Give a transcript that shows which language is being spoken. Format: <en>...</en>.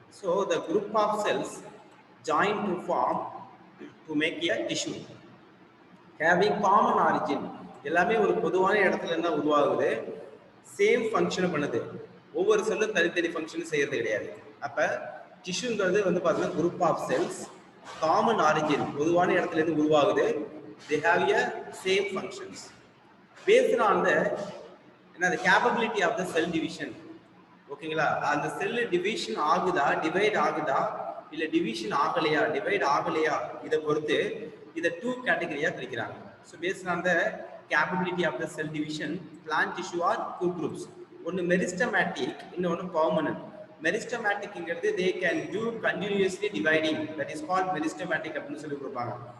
<en>So the group of cells join to form to make a tissue having common origin.</en> <ta>எல்லாமே ஒரு பொதுவான இடத்துல இருந்தா உருவாகுது, சேம் ஃபங்க்ஷனை பண்ணுது. ஒவ்வொரு செல்லும் தனித்தனி ஃபங்க்ஷன் செய்யறது கிடையாது. அப்போ டிஷ்யூங்கிறது வந்து பார்த்தீங்கன்னா group of cells, common origin, பொதுவான இடத்துல இருந்து உருவாகுது. They have a same functions</ta> <en>based on the capability of the cell division.</en> <ta>ஓகேங்களா, அந்த செல் டிவிஷன் ஆகுதா, டிவைட் ஆகுதா, இல்ல டிவிஷன் ஆகலையா, டிவைட் ஆகலையா, இதை பொறுத்து இதை 2 கேட்டகரியா பிரிக்கிறாங்க.</ta> <en>So based on the capability of the cell division plant tissue are 2 groups.</en> <ta>ஒன்று மெரிஸ்டமேட்டிக், இன்னொன்று permanent. மெரிஸ்டமேட்டிக்ங்கிறது</ta> <en>they can do continuously dividing, that is called meristematic</en> <ta>அப்படின்னு சொல்லி கொடுப்பாங்க.</ta>